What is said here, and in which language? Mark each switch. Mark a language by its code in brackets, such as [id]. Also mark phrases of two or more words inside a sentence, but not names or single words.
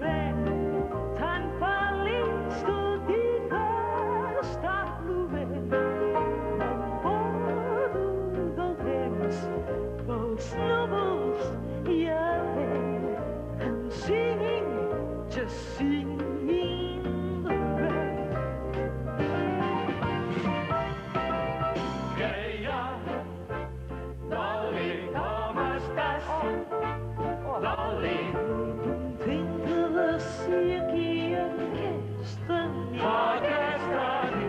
[en] Rain, [ca] tan feliç tot i que està plovent. M'enfado del temps, pels núvols i el vent. [en] I'm singing, just singing in the rain. [ca] Què hi ha? Dolly, com estàs? Dolly, Contenta de ser aquí aquesta nit. aquesta nit.